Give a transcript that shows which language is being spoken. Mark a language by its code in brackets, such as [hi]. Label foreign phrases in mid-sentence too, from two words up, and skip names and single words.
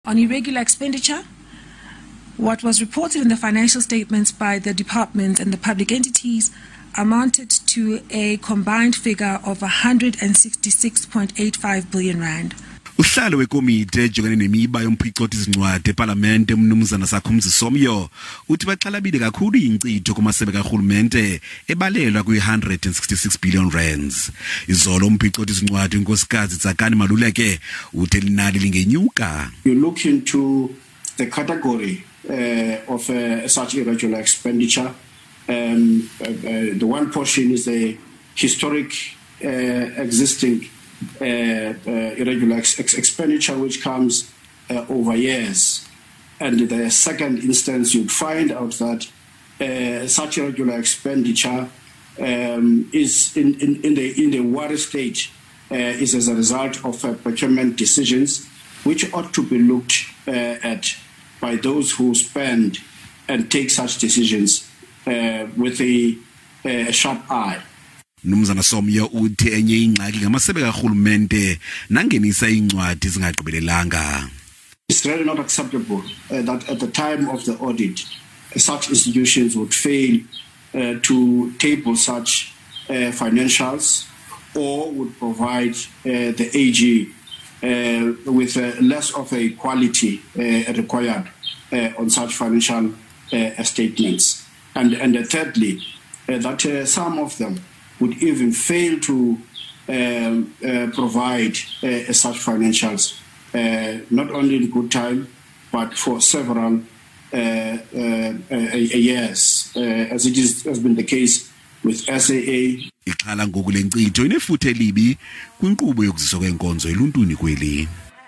[en] On irregular expenditure, what was reported in the financial statements by the departments and the public entities amounted to a combined figure of 166.85 billion rand. [xh] Uhlalo wekomiti ejongene nemiba yomphicotho izincwadi eParliament umnumzana Sakhumzi Somyo uthi baxhalabile kakhulu inkcitho kumasebe karhulumente ebalelwa kwi-166 [en] billion rands. [xh] Izolo umphicotho izincwadi inkosikazi Tsakani Maluleke uthi linali lingenyuka. [en] You look into the category of such irregular expenditure. The one portion is a historic existing irregular expenditure which comes over years, and the second instance you'd find out that such irregular expenditure is in the worry state is as a result of procurement decisions which ought to be looked at by those who spend and take such decisions with a sharp eye. [xh] Mnumzana Somyo uthi enye ingxaki ngamasebe karhulumente nangenisa incwadi zingagqibelelanga. [en] It's really not acceptable that at the time of the audit such institutions would fail to table such financials or would provide the AG with less of a quality required on such financial statements. And thirdly, that some of them would even fail to provide such financials, not only in good time, but for several years, as it has been the case with SAA. [xh] Ixhala ngoku lenkcitho inefuthe elibi kwinkqubo yokuziswa kwenkonzo eluntwini kweli.